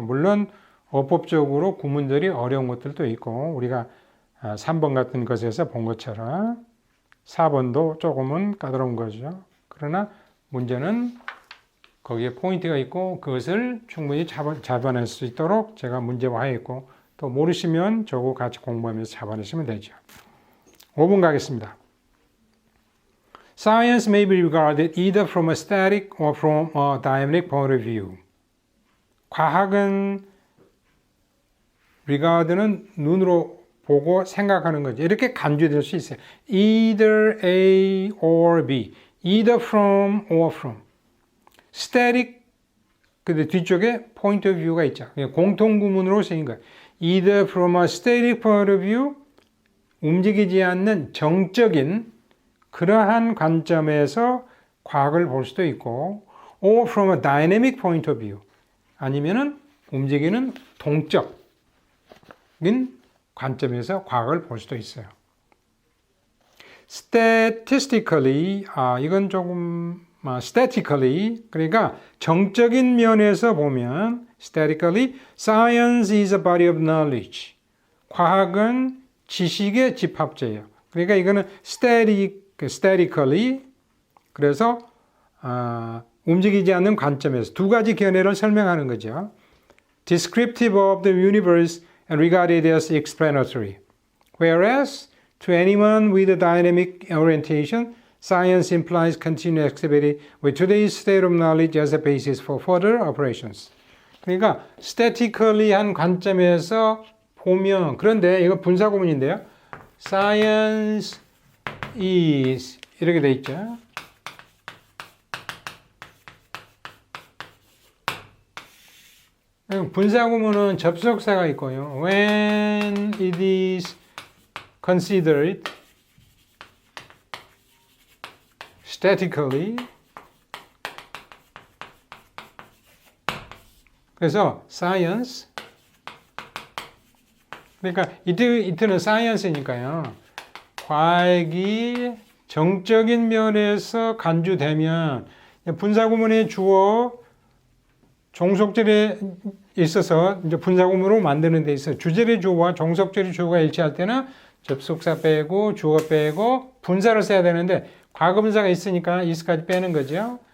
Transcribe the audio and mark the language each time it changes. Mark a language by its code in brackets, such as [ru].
[ko] 물론 어법적으로 구문들이 어려운 것들도 있고 우리가 3번 같은 것에서 본 것처럼 4번도 조금은 까다로운 거죠. 그러나 문제는 거기에 포인트가 있고 그것을 충분히 잡아낼 수 있도록 제가 문제화했고 또 모르시면 저거 같이 공부하면서 잡아내시면 되죠. 5번 가겠습니다. [en] Science may be regarded either from a static or from a dynamic point of view. [ko] 과학은 regard는 눈으로 보고 생각하는 거죠. 이렇게 간주될 수 있어요. [en] either A or B, either from or from. [ko] static, 근데 뒤쪽에 [en] point of view [ko] 가 있죠. 공통구문으로 쓰인 거예요. [en] either from a static point of view, [ko] 움직이지 않는 정적인 그러한 관점에서 과학을 볼 수도 있고, [en] or from a dynamic point of view, [ko] 아니면은 움직이는 동적인 관점에서 과학을 볼 수도 있어요. [en] statistically, [ko] 이건 조금 [en] statically, [ko] 그러니까 정적인 면에서 보면 [en] statically, science is a body of knowledge. [ko] 과학은 지식의 집합체예요. 그러니까 이거는 statically, 그래서 움직이지 않는 관점에서 두 가지 견해를 설명하는 거죠. [en] descriptive of the universe and regarded as explanatory. Whereas to anyone with a dynamic orientation, science implies continuous activity with today's state of knowledge as a basis for further operations. [ko] 그러니까 [en] statically [ko] 한 관점에서 보면, 그런데 이거 분사구문인데요. [en] Science is [ko] 이렇게 돼 있죠. 분사구문은 접속사가 있고요. [en] When it is considered statically, 그래서 science, [ko] 그러니까 이트는 [en] science니까요. [ko] 과학이 정적인 면에서 간주되면 분사구문의 주어 종속절에 있어서 이제 분사구문으로 만드는 데 있어서 주절의 주어와 종속절의 주어가 일치할 때는 접속사 빼고 주어 빼고 분사를 써야 되는데 과거분사가 있으니까 is까지 빼는 거죠.